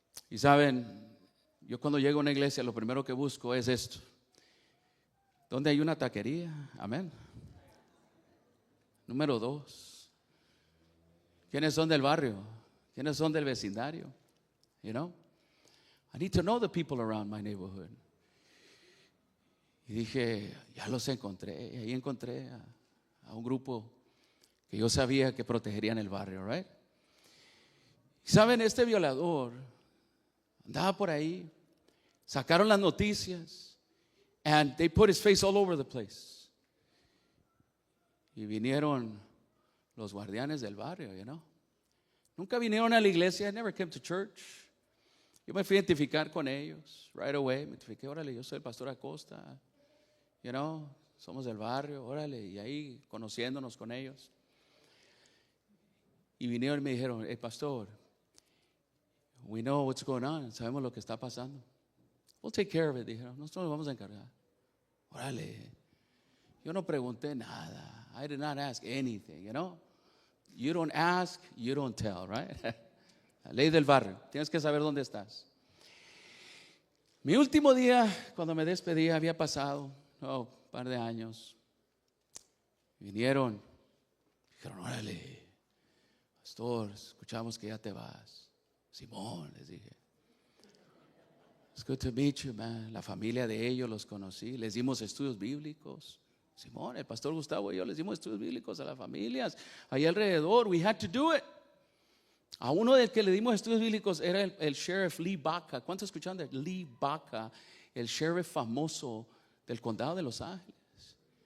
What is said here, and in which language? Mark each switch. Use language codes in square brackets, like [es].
[es] Y saben, yo cuando llego a una iglesia lo primero que busco es esto: ¿dónde hay una taquería? Amén. Número 2, ¿quiénes son del barrio? ¿Quiénes son del vecindario? [en] You know, I need to know the people around my neighborhood. [es] Y dije, ya los encontré. Y ahí encontré a un grupo que yo sabía que protegerían el barrio, right? Y saben, este violador andaba por ahí, sacaron las noticias, [en] and they put his face all over the place. [es] Y vinieron los guardianes del barrio, you know. Nunca vinieron a la iglesia, [en] I never came to church. [es] Yo me fui a identificar con ellos, right away. Me identifiqué, órale, yo soy el pastor Acosta, you know, somos del barrio, órale. Y ahí conociéndonos con ellos. Y vinieron y me dijeron, [en] hey pastor, we know what's going on, [es] sabemos lo que está pasando. [en] We'll take care of it, [es] dijeron, nosotros nos vamos a encargar. Órale, yo no pregunté nada. [en] I did not ask anything, you know. You don't ask, you don't tell, right? [es] La ley del barrio, tienes que saber dónde estás. Mi último día, cuando me despedí, había pasado un par de años. Vinieron, dijeron, órale, pastor, escuchamos que ya te vas. Simón, les dije, [en] it's good to meet you, man. [es] La familia de ellos los conocí, les dimos estudios bíblicos. Simón, el pastor Gustavo y yo les dimos estudios bíblicos a las familias ahí alrededor. [en] We had to do it. [es] A uno del que le dimos estudios bíblicos era el sheriff Lee Baca. ¿Cuántos escucharon de Lee Baca? El sheriff famoso del condado de Los Ángeles.